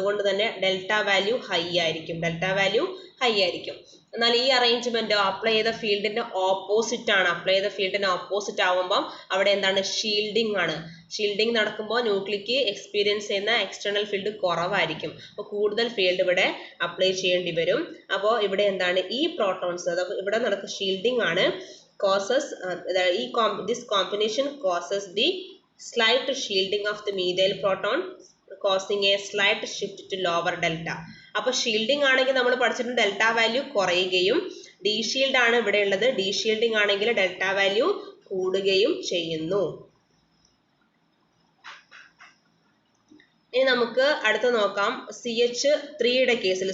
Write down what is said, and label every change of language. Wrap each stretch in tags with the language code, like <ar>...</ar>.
<ml>അതുകൊണ്ട് തന്നെ delta value high ആയിരിക്കും, എന്നാൽ ഈ അറേഞ്ച്മെന്റ് അപ്ലൈ ചെയ്ത ഫീൽഡിന്റെ ഓപ്പോസിറ്റ് ആണ്. അപ്ലൈ ചെയ്ത ഫീൽഡിന്റെ ഓപ്പോസിറ്റ് ആവുമ്പം അവിടെ എന്താണ്, ഷീൽഡിംഗ് ആണ്. ഷീൽഡിംഗ് നടക്കുമ്പോൾ ന്യൂക്ലിക്ക് എക്സ്പീരിയൻസ് ചെയ്യുന്ന എക്സ്റ്റേണൽ ഫീൽഡ് കുറവായിരിക്കും. അപ്പോൾ കൂടുതൽ ഫീൽഡ് ഇവിടെ അപ്ലൈ ചെയ്യേണ്ടി വരും. അപ്പോൾ ഇവിടെ എന്താണ് ഈ പ്രോട്ടോൺസ്, അതായത് ഇവിടെ നടക്കുന്ന ഷീൽഡിംഗ് ആണ് causes,</ml> <en>this combination causes the slight shielding of the methyl proton, causing a slight shift to lower delta.</en> <ml>അപ്പോൾ ഷീൽഡിംഗ് ആണെങ്കിൽ നമ്മൾ പഠിച്ചിട്ടുണ്ട് ഡെൽറ്റ വാല്യൂ കുറയുകയും, ഡീഷീൽഡ് ആണ് ഇവിടെ ഉള്ളത്, ഡീഷീൽഡിംഗ് ആണെങ്കിൽ ഡെൽറ്റ വാല്യൂ കൂടുകയും ചെയ്യുന്നു. ഇനി നമുക്ക് അടുത്ത് നോക്കാം CH3യുടെ കേസിൽ.</ml>